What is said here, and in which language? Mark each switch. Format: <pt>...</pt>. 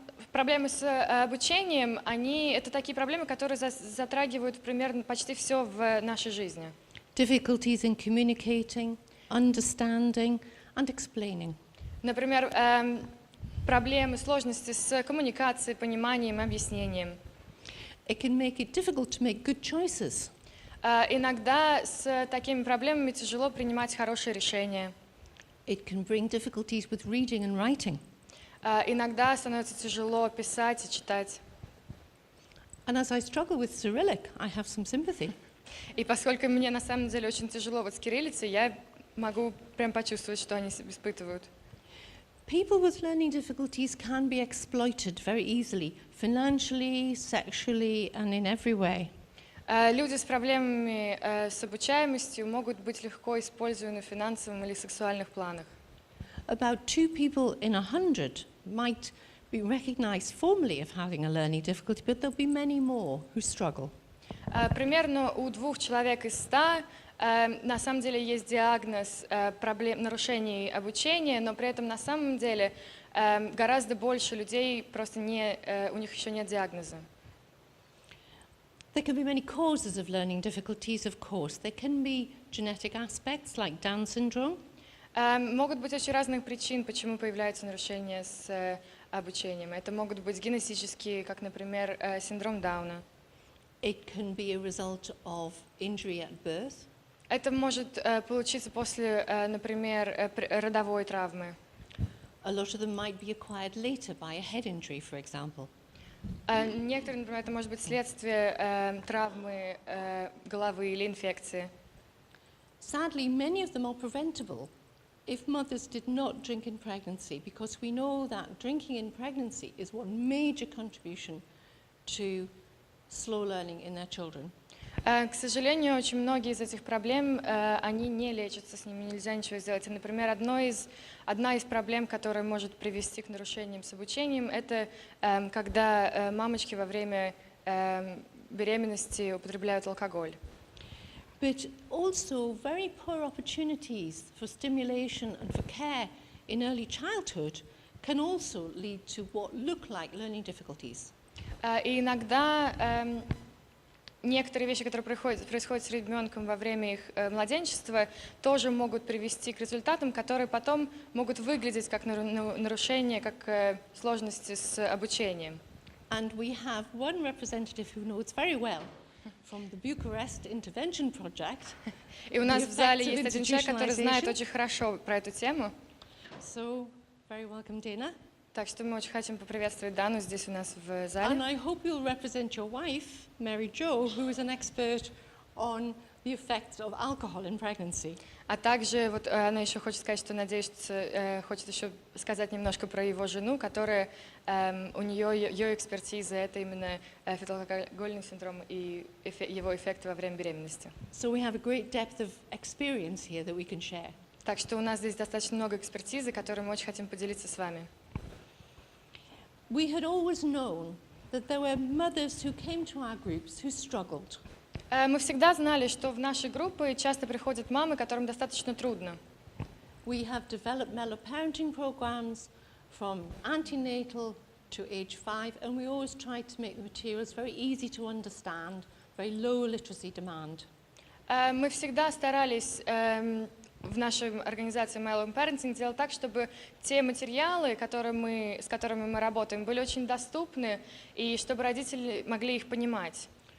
<ru>Проблемы с обучением, это такие проблемы, которые затрагивают примерно почти все в нашей жизни.</ru> <en>Difficulties in communicating, understanding and explaining.</en> <ru>Например, проблемы, сложности с коммуникацией, пониманием, объяснением.</ru> <en>It can make it difficult to make good choices.</en> <ru>Иногда с такими проблемами тяжело принимать хорошие решения.</ru> <en>It can bring difficulties with reading and writing.</en> <ru>Иногда становится тяжело писать и читать.</ru> <en>And as I struggle with Cyrillic, I have some sympathy.</en> <ru>И поскольку мне на самом деле очень тяжело вот с кириллицей, я могу прям почувствовать, что они испытывают.</ru> <en>People with learning difficulties can be exploited very easily, financially, sexually, and in every way.</en> <ru>Люди с проблемами с обучаемостью могут быть легко использованы в финансовом или сексуальных планах.</ru> <en>About 2 people in 100 might be recognized formally of having a learning difficulty, but there'll be many more who struggle.</en> <ru>Примерно у 2 человек из 100 на самом деле есть диагноз нарушений обучения, но при этом на самом деле гораздо больше людей просто у них еще нет диагноза.</ru> <en>There can be many causes of learning difficulties, of course. There can be genetic aspects like Down syndrome.</en> <ru>Могут быть очень разные причины, почему появляются нарушения с обучением. Это могут быть генетические, как, например, синдром Дауна.</ru> <en>It can be a result of injury at birth.</en> <ru>Это может получиться после, например, родовой травмы.</ru> <en>A lot of them might be acquired later by a head injury, for example.</en> <ru>Некоторые, например, это может быть следствие травмы головы или инфекции.</ru> <en>Sadly, many of them are preventable if mothers did not drink in pregnancy, because we know that drinking in pregnancy is one major contribution to slow learning in their children.</en> <ru>К сожалению, очень многие из этих проблем, они не лечатся, с ними нельзя ничего сделать. И, например, одна из проблем, которая может привести к нарушениям с обучением, это когда мамочки во время беременности употребляют алкоголь.</ru> <en>But also very poor opportunities for stimulation and for care in early childhood can also lead to what look like learning difficulties.</en> <ru>И иногда некоторые вещи, которые происходят с ребенком во время их младенчества, тоже могут привести к результатам, которые потом могут выглядеть как нарушения, как сложности с обучением.</ru> <en>And we have one representative who knows very well from the Bucharest Intervention Project.</en> <ru>И у нас в зале есть один человек, который знает очень хорошо про эту тему.</ru> <en>So, very welcome, Dana.</en> <ru>Так что мы очень хотим поприветствовать Дану здесь у нас в зале.</ru> <en>And I hope you'll represent your wife, Mary Jo, who is an expert on the effects of alcohol in pregnancy.</en> <ru>А также вот она еще хочет сказать, что, надеюсь, хочет еще сказать немножко про его жену, которая, у нее, ее экспертиза, это именно феталалкогольный синдром и его эффекты во время беременности.</ru> <en>So we have a great depth of experience here that we can share.</en> <ru>Так что у нас здесь достаточно много экспертизы, которой мы очень хотим поделиться с вами.</ru> <en>We had always known that there were mothers who came to our groups who struggled.</en> <ru>Мы всегда знали, что в наши группы часто приходят мамы, которым достаточно трудно.</ru> <en>We have developed Mellow parenting programs from antenatal to age 5, and we always try to make the materials very easy to understand, very low literacy demand.</en> <ru>Мы всегда старались в нашей организации Mellow Parenting делать так, чтобы те материалы, с которыми мы работаем, были очень доступны, и чтобы родители могли их понимать.</ru>